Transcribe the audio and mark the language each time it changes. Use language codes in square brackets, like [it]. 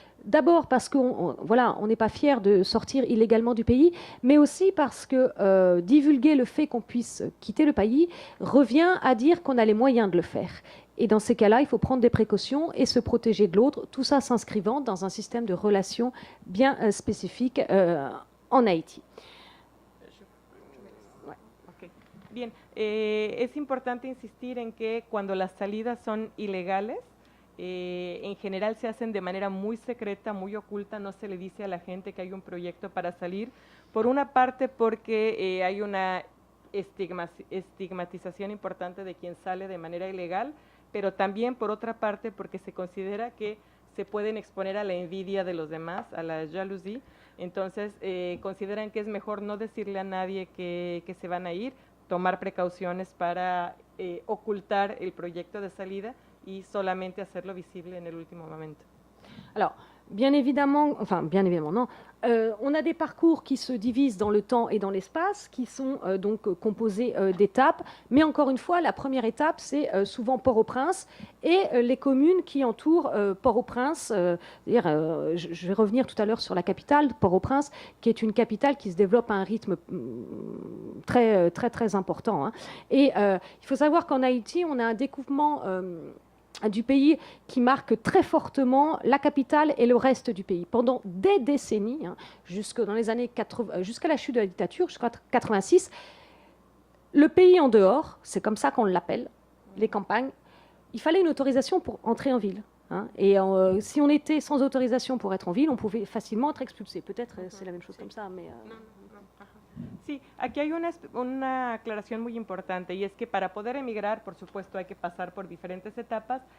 [fr] D'abord parce qu'on n'est pas fier de sortir illégalement du pays, mais aussi parce que divulguer le fait qu'on puisse quitter le pays revient à dire qu'on a les moyens de le faire. Et dans ces cas-là, il faut prendre des précautions et se protéger de l'autre, tout ça s'inscrivant dans un système de relations bien spécifique en Haïti. Okay. [es] Bien, es importante insistir en que cuando las salidas son ilegales, en general se hacen de manera muy secreta, muy oculta, no se le dice a la gente que hay un proyecto para salir, por una parte porque hay una estigmatización importante de quien sale de manera ilegal, pero también por otra parte porque se considera que se pueden exponer a la envidia de los demás, a la jalousie, entonces consideran que es mejor no decirle a nadie que se van a ir, tomar precauciones para ocultar el proyecto de salida y solamente hacerlo visible en el último momento. [fr] Alors, bien évidemment non, on a des parcours qui se divisent dans le temps et dans l'espace, qui sont donc composés d'étapes, mais encore une fois, la première étape, c'est souvent Port-au-Prince et les communes qui entourent Port-au-Prince. Je vais revenir tout à l'heure sur la capitale, Port-au-Prince, qui est une capitale qui se développe à un rythme très, très, très important. Hein. Et il faut savoir qu'en Haïti, on a un découpement du pays qui marque très fortement la capitale et le reste du pays. Pendant des décennies, hein, jusque dans les années 80, jusqu'à la chute de la dictature, jusqu'en 86, le pays en dehors, c'est comme ça qu'on l'appelle, les campagnes, il fallait une autorisation pour entrer en ville. Hein, et si on était sans autorisation pour être en ville, on pouvait facilement être expulsé. Peut-être c'est la même chose comme ça, mais... [es] Sí, aquí hay una aclaración muy importante y es que para poder emigrar, por supuesto, hay que pasar por diferentes etapas.